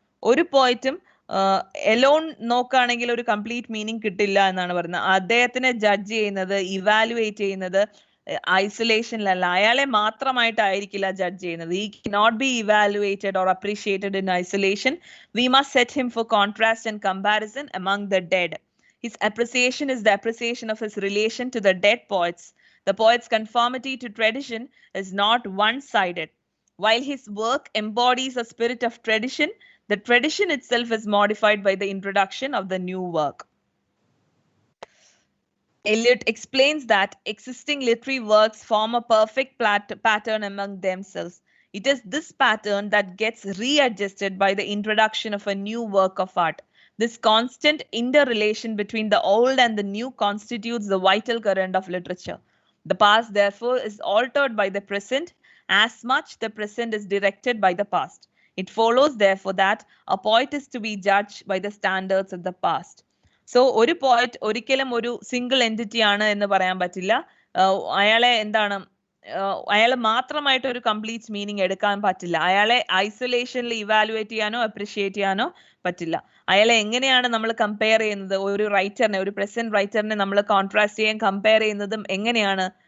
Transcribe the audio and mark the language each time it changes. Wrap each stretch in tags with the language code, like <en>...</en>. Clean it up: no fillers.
<ml>ഒരു പോയറ്റും എലോൺ നോക്കുകയാണെങ്കിൽ ഒരു കംപ്ലീറ്റ് മീനിങ് കിട്ടില്ല എന്നാണ് പറയുന്നത്. അദ്ദേഹത്തിനെ ജഡ്ജ് ചെയ്യുന്നത്, ഇവാലുവേറ്റ് ചെയ്യുന്നത് ഐസൊലേഷനിലല്ല, അയാളെ മാത്രമായിട്ടായിരിക്കില്ല ജഡ്ജ് ചെയ്യുന്നത്.</ml> <en>He cannot be evaluated or appreciated in isolation. We must set him for contrast and comparison among the dead. His appreciation is the appreciation of his relation to the dead poets. The poet's conformity to tradition is not one-sided. While his work embodies a spirit of tradition, the tradition itself is modified by the introduction of the new work. Eliot explains that existing literary works form a perfect pattern among themselves. It is this pattern that gets readjusted by the introduction of a new work of art. This constant interrelation between the old and the new constitutes the vital current of literature. The past, therefore, is altered by the present, as much the present is directed by the past. It follows therefore that a poet is to be judged by the standards of the past.</en> <ml>So ഒരു poet ഒരിക്കലും ഒരു single entity ആണ് എന്ന് പറയാൻ പറ്റില്ല. അയാളെ എന്താണ്, അയാൾ മാത്രമായിട്ട് ഒരു കംപ്ലീറ്റ് മീനിങ് എടുക്കാൻ പറ്റില്ല. അയാളെ ഐസൊലേഷനിൽ ഇവാലുവേറ്റ് ചെയ്യാനോ അപ്രിഷിയേറ്റ് ചെയ്യാനോ പറ്റില്ല. അയാളെ എങ്ങനെയാണ് നമ്മൾ കമ്പയർ ചെയ്യുന്നത്? ഒരു റൈറ്ററിനെ, ഒരു പ്രസന്റ് റൈറ്ററിനെ നമ്മൾ കോൺട്രാസ്റ്റ് ചെയ്യാൻ കമ്പയർ ചെയ്യുന്നതും എങ്ങനെയാണ്?</ml>